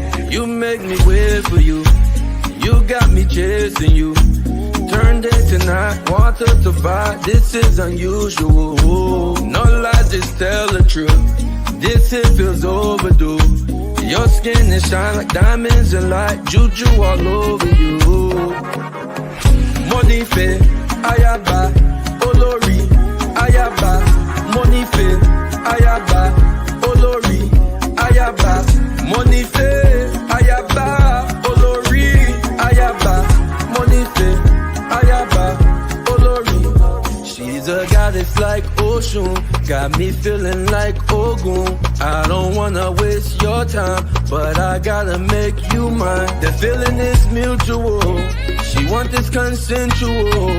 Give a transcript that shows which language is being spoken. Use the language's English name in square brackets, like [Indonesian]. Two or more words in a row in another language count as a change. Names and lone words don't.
[English] You make me wait for you. You got me chasing you. Turn day to night, water to fire. This is unusual. No lies, just tell the truth. This hit feels overdue. Your skin is shine like diamonds and light. Juju all over you. [Yoruba] Monife, Ayaba, Olori, Ayaba, Monife, Ayaba, Olori, Ayaba, Monife, Ayaba, Olori, Ayaba, Monife, Ayaba, Olori. [English] She's a goddess like Oshun, got me feeling like Ogun. I don't wanna waste your time, but I gotta make you mine. The feeling is mutual, she want this consensual.